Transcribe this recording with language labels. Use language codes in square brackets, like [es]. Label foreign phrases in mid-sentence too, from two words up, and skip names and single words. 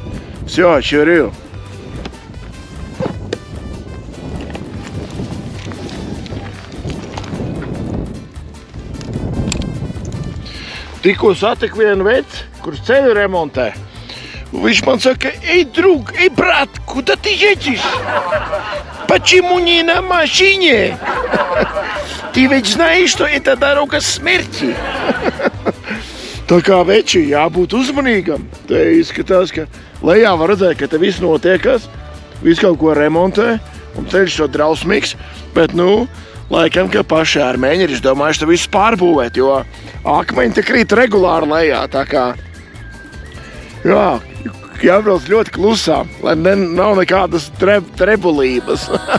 [ru] Всё, чурю. [lv] Tikko satiku vienu veci, kurš ceļu remontē. Viņš man saka, ej, [ru] друг, эй, брат, kuda ты едешь? Почему не на машине? Ты ведь знаешь, что это дорога смерти. [lv] Tā kā veči, jābūt uzmanīgam. Te izskatās, ka lejā var redzēt, ka te viss notiekas, viss kaut ko remontē, un ceļš to drausmīgs, bet, laikam, ka paši armēņi ir izdomājuši te visu pārbūvēt, jo akmeņi te krīt regulāri lejā, tā kā, jā, jābrauc ļoti klusām, lai nav nekādas trebulības.